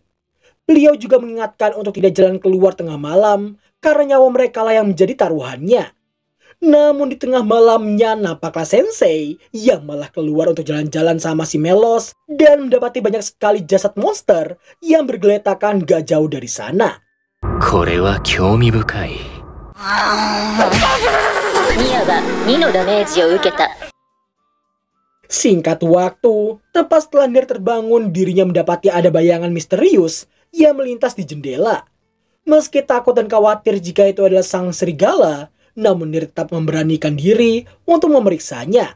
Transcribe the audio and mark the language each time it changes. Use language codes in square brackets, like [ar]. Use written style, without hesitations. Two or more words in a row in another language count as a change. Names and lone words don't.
[id] Beliau juga mengingatkan untuk tidak jalan keluar tengah malam karena nyawa mereka lah yang menjadi taruhannya. Namun di tengah malamnya nampaklah Sensei yang malah keluar untuk jalan-jalan sama si Melos dan mendapati banyak sekali jasad monster yang bergeletakan gak jauh dari sana. [ja] これは興味深い。ニアが2のダメージを受けた。 [id] Singkat waktu, tepat setelah Nier terbangun, dirinya mendapati ada bayangan misterius yang melintas di jendela. Meski takut dan khawatir jika itu adalah sang serigala, namun Nier tetap memberanikan diri untuk memeriksanya.